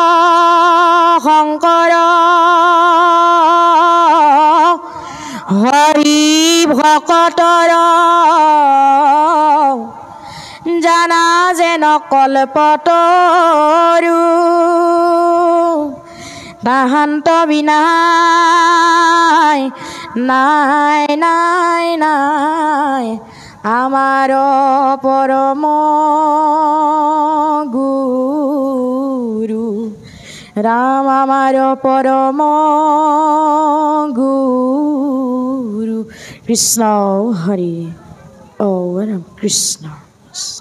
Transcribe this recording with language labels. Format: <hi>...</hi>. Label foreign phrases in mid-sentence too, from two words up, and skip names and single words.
<as>শংকৰ হৰি ভকতৰ জানা যেন কল্পতৰু</as> <bn>তাহান্ত বিনাই নাই নাই নাই আমার পরম গুরু রাম আমার পরম গুরু কৃষ্ণ হরি রাম কৃষ্ণ</bn>